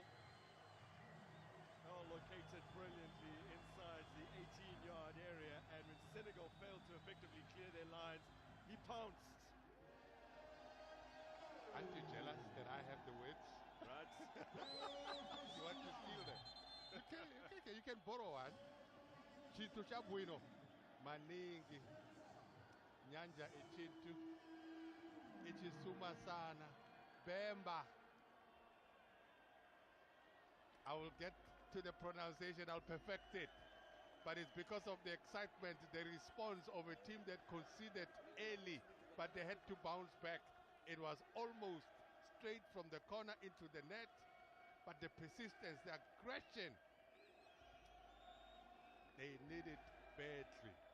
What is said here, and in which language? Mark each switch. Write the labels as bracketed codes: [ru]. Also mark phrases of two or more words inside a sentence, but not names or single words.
[en] Now located brilliantly inside the 18-yard area, and when Senegal failed to effectively clear their lines, he pounced. Aren't you jealous that I have the words? Right? You want to steal them? You can borrow one. [ny] Chintu chabwino maningi. [bem] Nyanja ichintu. Ichisuma sana. [en] Bemba. I will get to the pronunciation, I'll perfect it. But it's because of the excitement, the response of a team that conceded early, but they had to bounce back. It was almost straight from the corner into the net, but the persistence, the aggression, they need it badly.